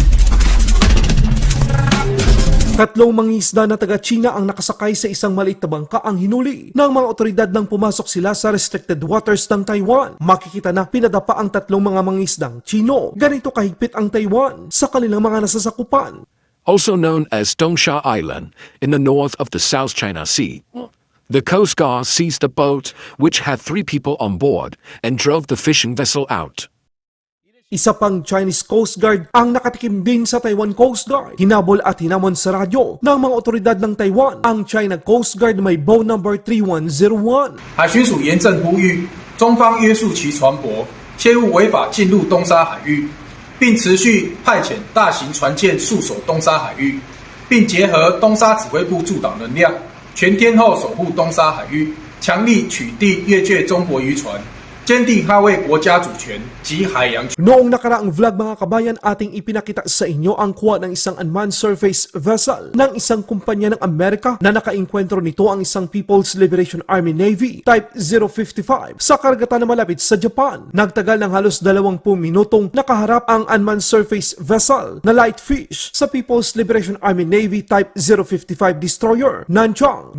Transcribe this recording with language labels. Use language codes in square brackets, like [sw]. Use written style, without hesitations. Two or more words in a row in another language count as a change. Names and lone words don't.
[tl] 3 mangingisda na taga-China ang nakasakay sa isang maliit na bangka ang hinuli ng mga otoridad nang pumasok sila sa [en] restricted waters [tl] ng Taiwan. Makikita na pinadapa ang 3 mga mangingisdang Chino. Ganito kahigpit ang Taiwan sa kanilang mga nasasakupan. [en] Also known as Dongsha Island, in the north of the South China Sea. The Coast Guard seized a boat which had 3 people on board and drove the fishing vessel out. [tl] Isa pang Chinese Coast Guard ang nakatikim din sa Taiwan Coast Guard. Hinabol at hinamon sa radyo ng mga otoridad ng Taiwan ang China Coast Guard may [en] bow number [tl] 3101. [zh] 海巡署严正呼吁中方约束其船舶切勿违法进入东沙海域，并持续派遣大型船舰戍守东沙海域，并结合东沙指挥部驻岛能量，全天候守护东沙海域，强力取缔越界中国渔船，坚定捍卫国家主权及海洋权。 [tl] Noong nakaraang vlog mga kabayan, ating ipinakita sa inyo ang kuha ng isang [en] unmanned surface vessel [tl] ng isang kumpanya ng Amerika na nakainkwentro nito ang isang People's Liberation Army Navy Type 055 sa karagatan na malapit sa Japan. Nagtagal ng halos 20 minutong nakaharap ang [en] unmanned surface vessel [tl] na [en] light fish [tl] sa People's Liberation Army Navy Type 055 destroyer Nanchang.